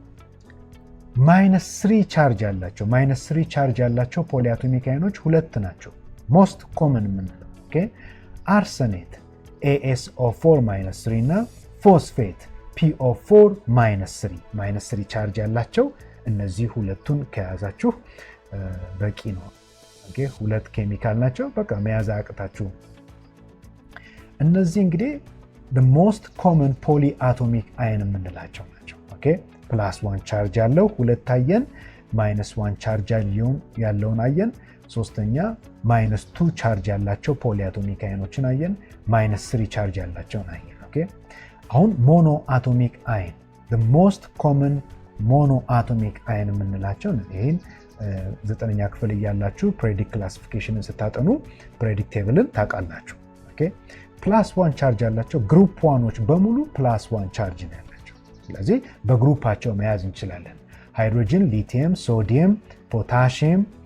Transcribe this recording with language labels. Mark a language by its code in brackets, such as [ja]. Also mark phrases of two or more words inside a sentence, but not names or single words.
[am] -3 ቻርጅ ያላቸው -3 ቻርጅ ያላቸው [en] polyatomic ions [am] ሁለት ናቸው [en] most common [am] የምንለው ኦኬ አርሰኔት ASO4 -3 እና ፎስፌት PO4 -3 ቻርጅ ያላቸው እነዚህ ሁለቱን ከያዛችሁ በቂ ነው። ኦኬ ሁለት ኬሚካል ናቸው በቃ መያዝ አያቅታችሁ። እነዚህ እንግዲህ [en] the most common polyatomic ion [am] የምንላቸው ናቸው። ኦኬ +1 ቻርጅ ያለው ሁለት አየን -1 ቻርጅ ያለውን አየን። ሶስተኛ -2 ቻርጅ ያላቸው [en] polyatomic ions [am] አየን። -3 ቻርጅ ያላቸውን አየን። ኦኬ አሁን [en] mono atomic ion the most common mono atomic ion [am] የምንላቸው ይሄን 9ኛ ክፍል እያላችሁ [en] predict classification [am] ስታጠኑ [en] predict table [am] ታውቃላችሁ። ኦኬ +1 ቻርጅ ያላቸው ግሩፕ 1ዎች በሙሉ +1 ቻርጅ ነው ያላቸው። ስለዚህ በግሩፓቸው መያዝ እንችላለን። ሃይድሮጅን፣ ሊቲየም፣ ሶዲየም፣ ፖታሺየም፣